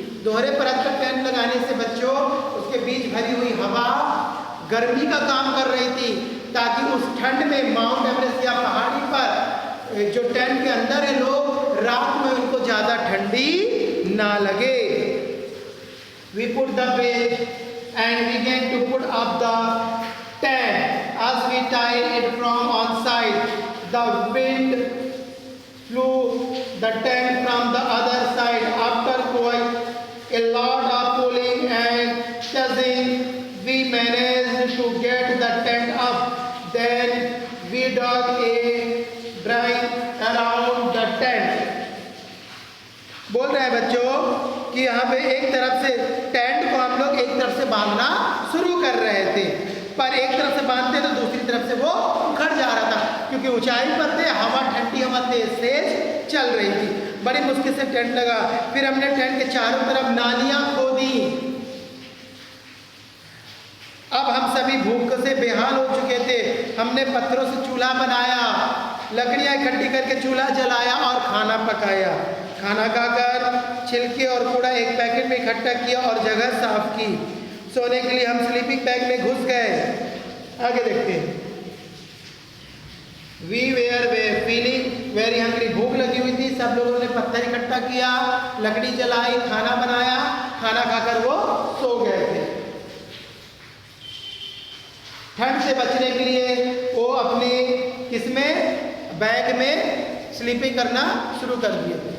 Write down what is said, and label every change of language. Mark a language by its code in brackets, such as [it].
[hi] दोहरे परत का टेंट लगाने से बच्चों उसके बीच भरी हुई हवा गर्मी का काम कर रही थी, ताकि उस ठंड में माउंट एवरेस्ट या पहाड़ी पर जो टेंट के अंदर है लोग, रात में उनको ज़्यादा ठंडी ना लगे। [en] We put the base and began to put up the tent. As we tied it from on side, the wind flew the tent from the other side. After quite a lot of pulling and tugging, we managed to get the tent up. Then we dug a bracket around the tent. [hi] बोल रहे हैं बच्चों कि यहाँ पे एक तरफ से टेंट को हम लोग एक तरफ से बांधना शुरू कर रहे थे, पर एक तरफ से बांधते तो दूसरी तरफ से वो उखड़ जा रहा था, क्योंकि ऊंचाई पर थे, हवा ठंडी हवा तेज चल रही थी। बड़ी मुश्किल से टेंट लगा। फिर हमने टेंट के चारों तरफ नालियां खोदी। अब हम सभी भूख से बेहाल हो चुके थे। हमने पत्थरों से चूल्हा बनाया, लकड़ियां इकट्ठी करके चूल्हा जलाया और खाना पकाया। खाना खाकर छिलके और कूड़ा एक पैकेट में इकट्ठा किया और जगह साफ की। सोने के लिए हम स्लीपिंग बैग में घुस गए। आगे देखते हैं। [en] We were feeling very hungry. [hi] भूख लगी हुई थी। सब लोगों ने पत्थर इकट्ठा किया, लकड़ी जलाई, खाना बनाया। खाना खाकर वो सो गए थे। ठंड से बचने के लिए वो अपने किसमें बैग में स्लीपिंग करना शुरू कर दिए।